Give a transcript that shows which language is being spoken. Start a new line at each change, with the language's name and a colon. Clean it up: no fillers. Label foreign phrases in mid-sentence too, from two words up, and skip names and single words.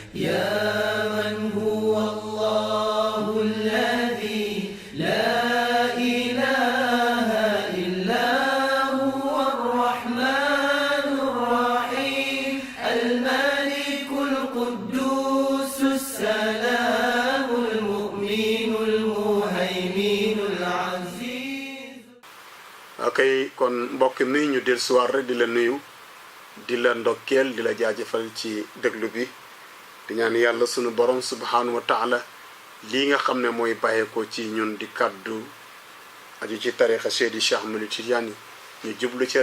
Arabic: يا من هو الله الذي لا إله إلا هو الرحمن الرحيم الملك القدوس السلام المؤمن المهيمن العزيز.
Wolof: Okay, kon mbokk mi ñu del soir rek di la nuyu di la ndokkeel di la jaajëfal ci déglu bi di ñaan yàlla sunu borom
Arabic: سبحانه وتعالى
Wolof: lii nga xam ne mooy bàyyeekoo ci ñun di kaddu aju ci tarixa Seydi Cheikh Ahmed Tidiane ñu jublu ci